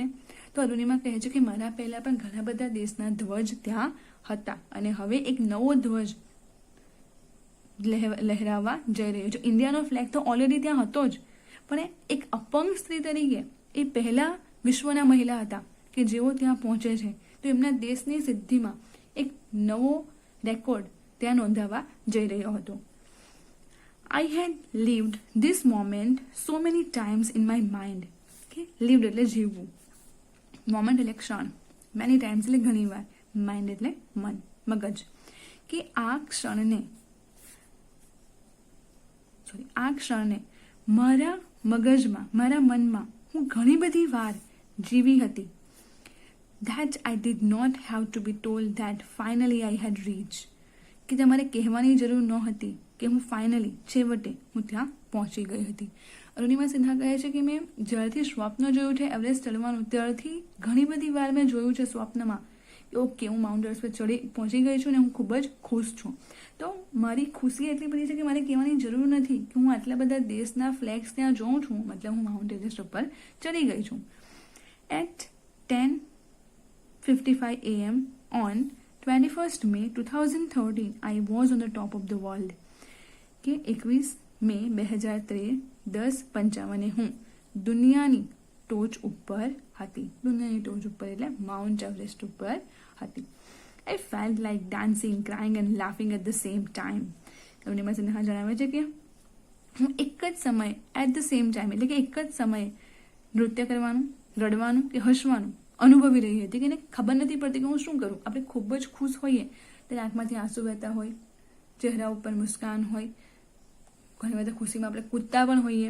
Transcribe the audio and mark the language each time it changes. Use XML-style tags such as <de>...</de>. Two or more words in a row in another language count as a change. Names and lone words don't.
<gu>તો અરુણિમા કહે છે કે મારા પહેલા પણ ઘણા બધા દેશના ધ્વજ ત્યાં હતા અને હવે એક નવો ધ્વજ લહેરાવા જઈ રહ્યો છે. ઇન્ડિયાનો ફ્લેગ તો ઓલરેડી ત્યાં હતો જ, પણ એક અપંગ સ્ત્રી તરીકે એ પહેલા વિશ્વના મહિલા હતા કે જેઓ ત્યાં પહોંચે છે, તો એમના દેશની સિદ્ધિમાં એક નવો રેકોર્ડ ત્યાં નોંધાવા જઈ રહ્યો હતો.</gu> <en>I had lived this moment so many times in my mind.</en> <gu>Okay? Lived એટલે જીવવું, મોમેન્ટ એટલે ક્ષણ,</gu> <en>many times</en> <gu>એટલે ઘણી વાર, માઇન્ડ એટલે મન, મગજ. કે આ ક્ષણને મારા મગજમાં, મારા મનમાં હું ઘણી બધી વાર જીવી હતી.</gu> <en>That I did not have to be told that finally I had reached.</en> <gu>કે તમારે કહેવાની જરૂર ન હતી કે હું ફાઇનલી, છેવટે હું ત્યાં પહોંચી ગઈ હતી. અરુણિમા સિન્હા કહે છે કે મેં જ્યારથી સ્વપ્ન જોયું છે એવરેસ્ટ ચડવાનું, ત્યારથી ઘણી બધી વાર મેં જોયું છે સ્વપ્નમાં કે ઓકે હું માઉન્ટ એવરેસ્ટ પર પહોંચી ગઈ છું ને હું ખૂબ જ ખુશ છું. તો મારી ખુશી એટલી બધી છે કે મારે કહેવાની જરૂર નથી કે હું આટલા બધા દેશના ફ્લેગ્સ ત્યાં જોઉં છું, મતલબ હું માઉન્ટ એવરેસ્ટ ઉપર ચડી ગઈ છું.</gu> <en>At 10:55 AM on 21st May 2013 I was on the top of the world.</en> <gu>કે 21 મે 2013 10:55 હું દુનિયાની ટોચ ઉપર હતી. દુનિયાની ટોચ ઉપર એટલે માઉન્ટ એવરેસ્ટ ઉપર હતી.</gu> <en>I felt like dancing, crying and laughing at the same time.</en> <gu>અરુણિમા સિન્હા જણાવે છે કે હું એક જ સમયે</gu> <en>at the same time</en> <gu>એટલે કે એક જ સમયે નૃત્ય કરવાનું, રડવાનું કે હસવાનું અનુભવી રહી હતી કે એને ખબર નથી પડતી કે હું શું કરું. આપણે ખૂબ જ ખુશ હોઈએ ત્યારે આંખમાંથી આંસુ વહેતા હોય, ચહેરા ઉપર મુસ્કાન હોય, ઘણી બધા ખુશીમાં આપણે કૂદતા પણ હોઈએ.</gu>